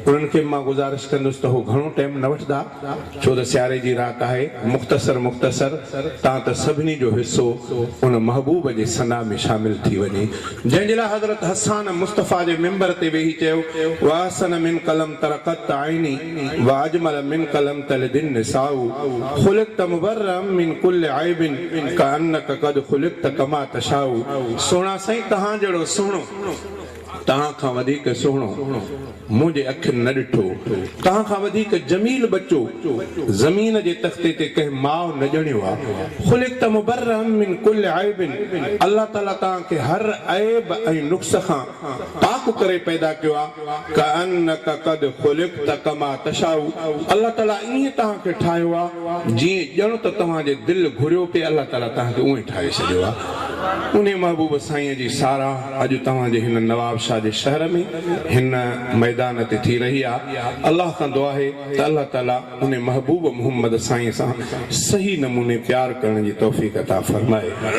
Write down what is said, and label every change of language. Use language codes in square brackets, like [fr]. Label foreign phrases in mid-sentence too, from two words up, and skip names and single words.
[sd] उन्हनि खे मां गुज़ारिश कंदुसि त हो घणो टाइम न वठंदा, छो त सियारे जी राति आहे। मुख़्तसर तव्हां त सभिनी जो हिसो उन महबूब जे सना में शामिल थी वञे, जंहिंजे लाइ हज़रत हसान मुस्तफ़ा जे मिंबर ते वेही चयो, [ar] وأحسن منك لم ترقط عيني وأجمل منك لم تلد النساء خلقت مبرأ من كل عيب كأنك قد خلقت كما تشاء. [sd] सोना साईं तव्हां जहिड़ो सुहिणो, तव्हां खां वधीक सुहिणो मुंहिंजे अखियुनि न ॾिठो, तव्हां खां वधीक जमील बच्चो ज़मीन जे तख़्ते ते कंहिं माउ न ॼणियो आहे। [ar] خلقت مبرأ من كل عيب, [sd] अल्लाह ताला तव्हांखे हर ऐब ऐं नुक्स खां पाक करे पैदा कयो आहे। [ar] كأنك قد خلقت كما تشاء, [sd] अल्लाह ताला ईअं तव्हांखे ठाहियो आहे जीअं ॼण त तव्हांजे दिलि घुरियो पिए, अल्लाह ताला तव्हांखे उएं ठाहे छॾियो आहे। उन महबूब साईं जी साराह अॼु तव्हांजे हिन नवाब शाह जे शहर में हिन मैदान ते थी रही आहे। अल्लाह खां दुआ आहे त अल्लाह ताला उन महबूब मोहम्मद साईं सां सही नमूने प्यार करण जी तौफ़ीक़ अता फरमाए।